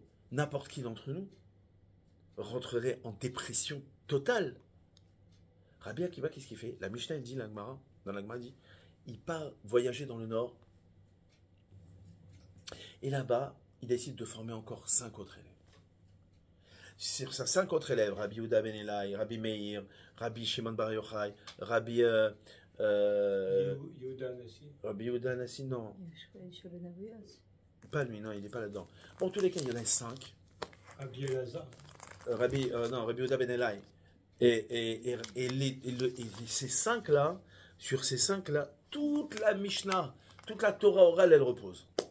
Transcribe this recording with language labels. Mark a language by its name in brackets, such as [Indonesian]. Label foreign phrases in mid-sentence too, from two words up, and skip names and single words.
[French] N'importe qui d'entre nous rentrerait en dépression totale. Rabbi Akiba, qu'est-ce qu'il fait? La Mishnah elle dit, dans l'Agmara dit, il part voyager dans le nord. Et là-bas, il décide de former encore 5 autres élèves. Sur ces 5 autres élèves, Rabbi Yehuda ben Elai, Rabbi Meir, Rabbi Shimon bar Yochai, Rabbi Yehuda Anassi. Rabbi Yehuda Anassi, non. Je connais sur le Nagoya aussi. Pas lui, non, il n'est pas là-dedans. Bon, en tous les cas, il y en a 5. Rabbi Elazar. Rabbi Yehuda ben Elai. Et ces 5-là, sur ces 5-là, toute la Mishnah, toute la Torah orale, elle repose.